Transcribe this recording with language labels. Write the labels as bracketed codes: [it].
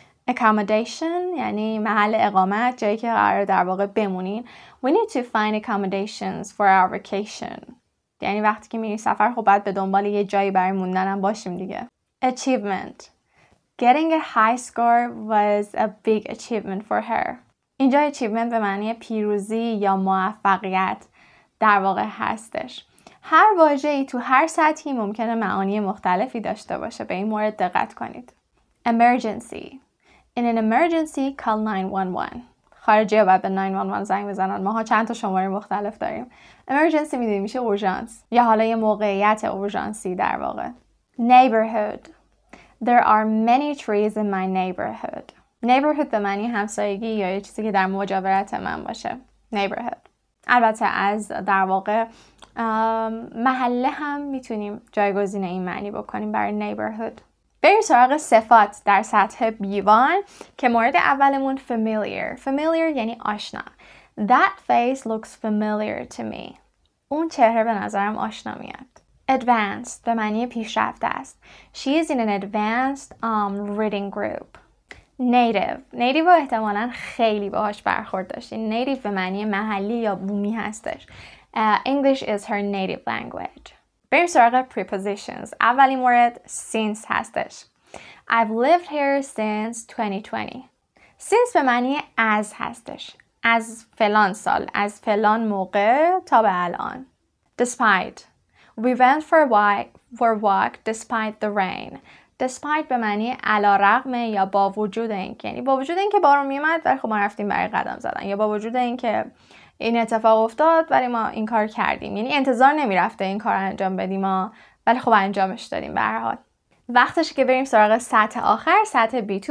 [fa] Accommodation یعنی محل اقامت، جایی که قرار در واقع بمونین. [en] We need to find accommodations for our vacation. [fa] یعنی وقتی که میریم سفر خب باید به دنبال یه جایی برای موندن هم باشیم دیگه. [en] Achievement. Getting a high score was a big achievement for her. [fa] اینجا achievement به معنی پیروزی یا موفقیت در واقع هستش. هر واژه‌ای تو هر سطحی ممکنه معانی مختلفی داشته باشه. به این مورد دقت کنید. [en] Emergency. In an emergency, call 911. [fa] خارجی ها باید به 911 زنگ بزنن. ماها چند تا شماره مختلف داریم. Emergency میدونیم میشه اورژانس یا حالا یه موقعیت اورژانسی در واقع. [en] Neighborhood. There are many trees in my neighborhood. [fa] Neighborhood به معنی همسایگی یا یه چیزی که در مجاورت من باشه. [en] Neighborhood. [fa] البته از در واقع محله هم میتونیم جایگزین این معنی بکنیم برای neighborhood. بریم سراغ صفات در سطح B1 که مورد اولمون familiar یعنی آشنا. [en] That face looks familiar to me. [fa] اون چهره به نظرم آشنا میاد. Advanced به معنی پیشرفته است. [en] She is in an advanced reading group. [fa] Native احتمالاً خیلی باهاش برخورد داشتین. Native به معنی محلی یا بومی هستش. [en] English is her native language. [fa] بریم سراغ prepositions. اولین مورد since هستش. [en] I've lived here since 2020. [fa] Since به معنی از هستش. از فلان سال، از فلان موقع تا به الان. Despite. [en] We went for a walk despite the rain. [fa] Despite به معنی علی رغم یا با وجود اینکه، یعنی با وجود اینکه بارون میومد ولی خب ما رفتیم برای قدم زدن، یا با وجود اینکه این اتفاق افتاد ولی ما این کار کردیم. یعنی انتظار نمیرفته این کار انجام بدیم ولی خب انجامش دادیم. به هر حال وقتشه که بریم سراغ سطح آخر، سطح B2.